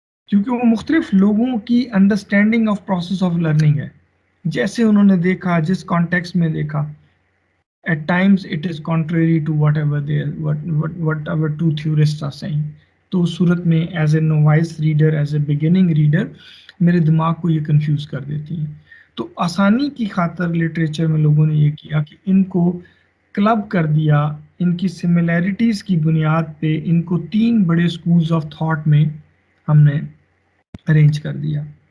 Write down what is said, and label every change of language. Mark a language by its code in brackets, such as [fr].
[ur] کیونکہ وہ مختلف لوگوں کی understanding of process of learning ہے، جیسے انہوں نے دیکھا جس کانٹیکس میں دیکھا. [en] At times it is contrary to whatever two theorists are saying. [ur] تو اس صورت میں [en] as a novice reader, as a beginning reader [ur] میرے دماغ کو یہ کنفیوز کر دیتی ہیں. تو آسانی کی خاطر لٹریچر میں لوگوں نے یہ کیا کہ ان کو کلب کر دیا، ان کی سملیرٹیز کی بنیاد پہ ان کو 3 بڑے اسکولز آف تھاٹ میں ہم نے ارینج کر دیا.